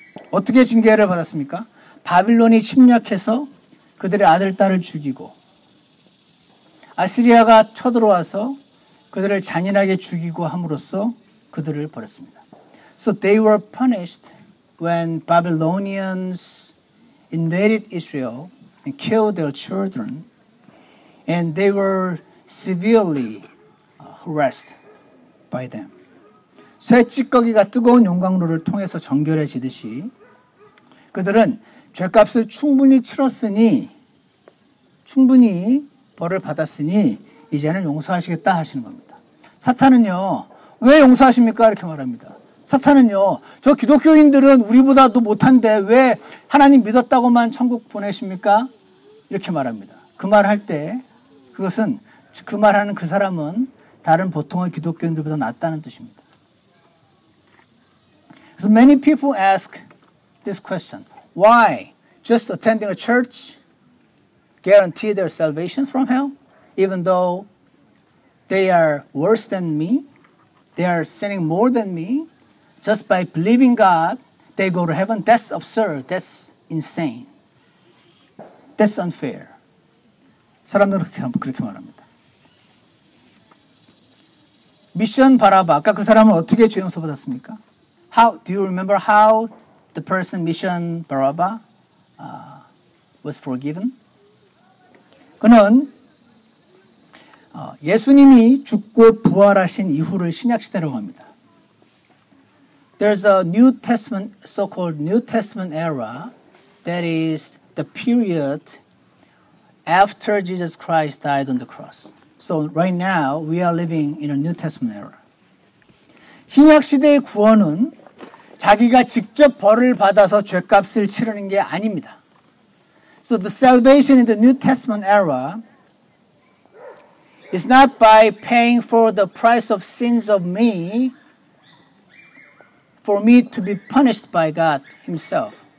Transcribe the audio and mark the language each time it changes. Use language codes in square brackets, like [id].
[ko] 어떻게 징계를 받았습니까? 바빌론이 침략해서 그들의 아들, 딸을 죽이고 아시리아가 쳐들어와서 그들을 잔인하게 죽이고 함으로써 그들을 버렸습니다. [en] So they were punished when Babylonians invaded Israel and killed their children, and they were severely harassed by them. [ko] 쇠 찌꺼기가 뜨거운 용광로를 통해서 정결해지듯이 그들은 죄값을 충분히 치렀으니 충분히 벌을 받았으니 이제는 용서하시겠다 하시는 겁니다. 사탄은요, 왜 용서하십니까? 이렇게 말합니다. 사탄은요, 저 기독교인들은 우리보다도 못한데 왜 하나님 믿었다고만 천국 보내십니까? 이렇게 말합니다. 그 말할 때 그것은 그 말하는 그 사람은 다른 보통의 기독교인들보다 낫다는 뜻입니다. [en] So many people ask this question. Why? Just attending a church guarantee their salvation from hell? Even though they are worse than me, they are sinning more than me, just by believing God, they go to heaven. That's absurd. That's insane. That's unfair. [ko] 사람들은 그렇게 말합니다. 미션 바라바. 아까 그 사람은 어떻게 죄 용서 받았습니까? [en] How do you remember how the person Mission Baraba was forgiven? [ko] 그는 예수님이 죽고 부활하신 이후를 신약 시대라고 합니다. [en] There's a New Testament, so-called New Testament era, that is the period after Jesus Christ died on the cross. So right now we are living in a New Testament era. [ko] 신약 시대의 구원은 자기가 직접 벌을 받아서 죄값을 치르는 게 아닙니다. [en] So the salvation in the New Testament era is not by paying for the price of sins of me for me to be punished by God Himself.